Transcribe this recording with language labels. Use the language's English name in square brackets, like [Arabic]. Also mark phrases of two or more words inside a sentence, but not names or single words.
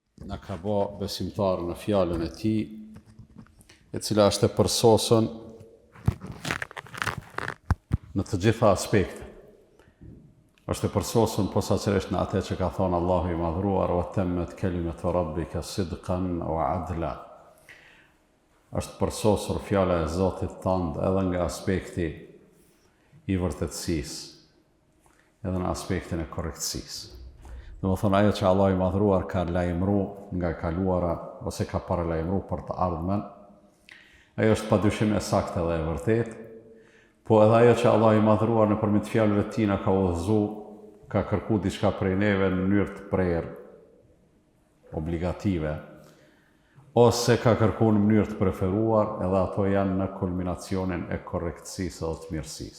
[Albanian] na ka bë besimtarë në fjalën e tij, e cila është e përsosur në të gjitha aspekte. Është e përsosur posaçërisht në atë që ka thënë Allahu i Madhruar: [Arabic] "وتمت كلمة ربك صدقا وعدلا." [Albanian] Është përsosur fjala e Zotit tënd edhe nga aspekti i vërtetësisë, edhe në aspektin e korrektësisë. Domethënë ajo që Allah i Madhruar ka lajmëruar nga kaluara ose ka paralajmëruar për të ardhmen, ajo është padyshim e saktë dhe e vërtetë, po edhe ajo që Allah i Madhruar nëpërmjet fjalëve të tij na ka udhëzuar, ka kërkuar diçka prej neve në mënyrë të prerë, obligative, ose ka kërkuar në mënyrë të preferuar, edhe ato janë në kulminacionin e korrektësisë dhe të mirësisë.